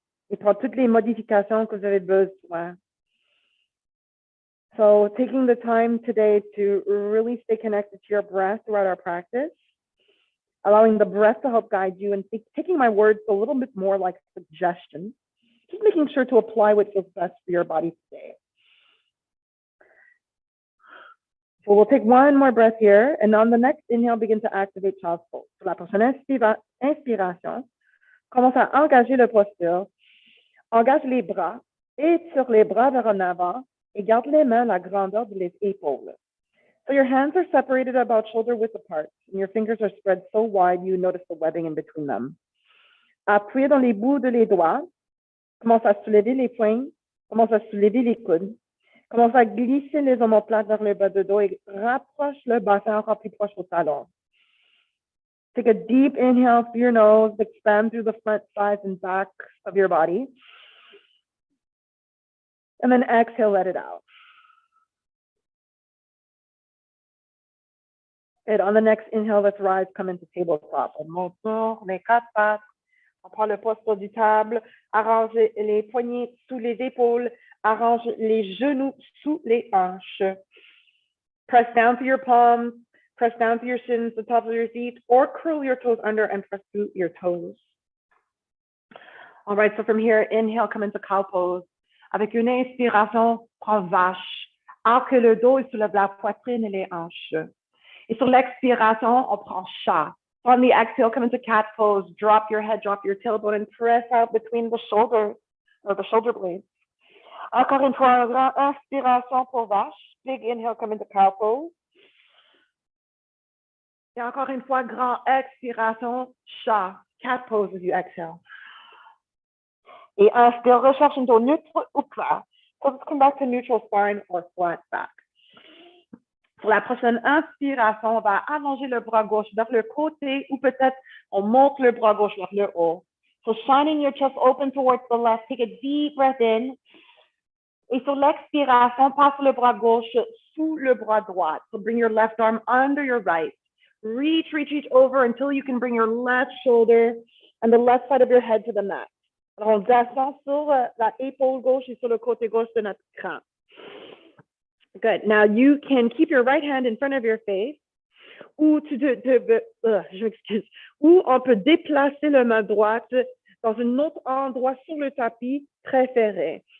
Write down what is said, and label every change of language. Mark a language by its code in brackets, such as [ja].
[fr] Et prends toutes les modifications que vous avez besoin. [en] So taking the time today to really stay connected to your breath throughout our practice, allowing the breath to help guide you and taking my words a little bit more like suggestions, just making sure to apply what feels best for your body today. So we'll take one more breath here, and on the next inhale, begin to activate child's pose. [fr] Sur la prochaine inspiration, commence à engager la posture, engage les bras, étire les bras vers en avant et garde les mains à la grandeur des épaules. [en] So your hands are separated about shoulder width apart, and your fingers are spread so wide you notice the webbing in between them. [fr] Appuyez dans les bouts de les doigts, commence à soulever les poings, commence à soulever les coudes, commence à glisser les omoplates vers le bas de dos et rapproche le bassin encore plus proche au talon. [en] Take a deep inhale through your nose, expand through the front, sides, and back of your body. And then exhale, let it out. And on the next inhale, let's rise, come into tabletop. [fr] On monte sur les quatre pattes. On prend le poids sur du table. Arrange les poignets sous les épaules. Arrange les genoux sous les hanches. [en] Press down through your palms. Press down through your shins, the tops of your feet, or curl your toes under and press through your toes. All right, so from here, inhale, come into cow pose. [fr] Avec une inspiration, prends vache. Arque le dos et soulève la poitrine et les hanches. Et sur l'expiration, on prend chat. [en] On the exhale, come into cat pose. Drop your head, drop your tailbone, and press out between the shoulders, or the shoulder blades. [fr] Encore une fois, inspiration pour vache. [en] Big inhale, come into cow pose. [fr] Et encore une fois, grand expiration, chat. [en] Cat pose as you exhale. [fr] Et inspire, recherche un dos neutre ou plat. [en] So let's come back to neutral spine or flat back. [fr] Pour la prochaine inspiration, on va allonger le bras gauche vers le côté ou peut-être on monte le bras gauche vers le haut. [en] So shining your chest open towards the left, take a deep breath in. [fr] Et sur l'expiration, passe le bras gauche sous le bras droit. [en] So bring your left arm under your right. Reach, reach, reach over until you can bring your left shoulder and the left side of your head to the mat. [fr] Alors, on descend sur la épaule gauche et sur le côté gauche de notre cran. [en] Good. Now you can keep your right hand in front of your face, [fr] ou je m'excuse, ou on peut déplacer la main droite dans un autre endroit sur le tapis préféré.